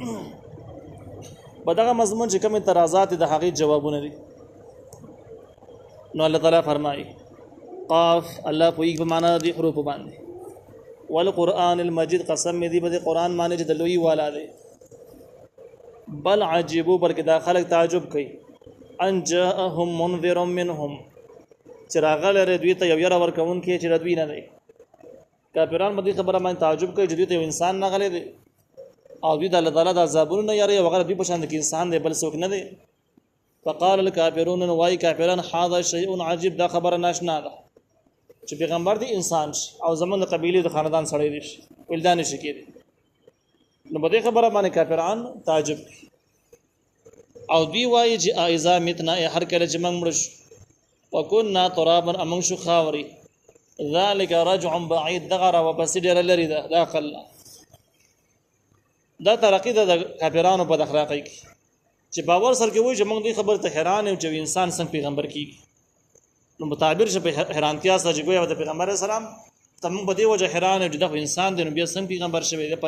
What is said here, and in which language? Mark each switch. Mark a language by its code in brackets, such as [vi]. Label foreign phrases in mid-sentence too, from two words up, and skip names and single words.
[ps] په دغه مضمون چې کوم اعتراضات د هغې جوابونه دي. نو الله تعالی فرمایي قاف، الله پوهیږي په معنا د حروفو باندې، [ar] والقرآن المجید، [ps] قسم مې دی په دې قرآن باندې چې د لوی والا دی. بل عجیبو، بلکې دا خلک تعجب کوي، [ar] ان جاءهم منذر منهم، [ps] چې راغلی دوی ته یو یره ورکوونکی چې د دوی نه دی. کافران په دې خبره باندې تعجب کوي چې دوی ته یو انسان راغلی دی او دوی د الله تعالی د عذابونو نه یاري وغیره، دوی په شان کې انسان دی بل څوک نه دی. [ar] فقال الکافرون، [ps] وای کافران [ar] هذا شیء عجیب، [ps] دا خبره ناشنا ده چې پیغمبر دی انسان شي او زمونږ د قبیلې د خاندان سړی دی شي، ولدان شي کېدی. نو په دې خبره باندې کافران تعجب کوي او دوی وایي چې [ar] اذا متنا، [ps] هر کله چې موږ مړ شو، [ar] وکنا ترابا، [ps] امنګ شو خاوري، [ar] ذلك رجع بعید، [ps] دغه را واپس ډېره لرې ده. دا خلا دا ترقی ده د کافرانو په اخلاقی کې چې باور سره کې وایي چې موږ دې خبر ته حیران یو چې انسان څنګه پیغمبر کیږي. نو متعبر شه په حیرانتیا سره چې ګویا د پیغمبر اسلام ته موږ په دې وجه حیران یو چې دا انسان دی، نو بیا څنګه پیغمبر شوی دی؟